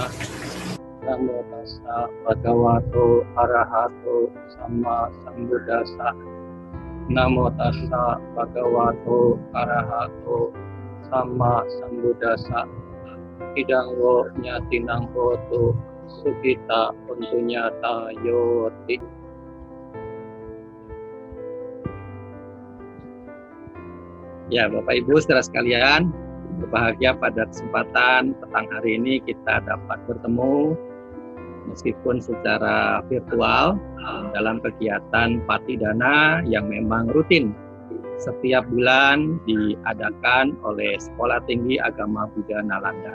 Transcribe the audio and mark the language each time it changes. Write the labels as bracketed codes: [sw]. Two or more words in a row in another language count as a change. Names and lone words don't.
[pi] Namo tassa bhagavato arahato sama sambuddhassa. Namo tassa bhagavato arahato sama sambuddhassa. Idang wo nyatinang hotu sukita untunya tayoti. [id] Ya, Bapak Ibu saudara sekalian, berbahagia pada kesempatan petang hari ini kita dapat bertemu meskipun secara virtual dalam kegiatan Patidana yang memang rutin setiap bulan diadakan oleh Sekolah Tinggi Agama Buddha Nalanda.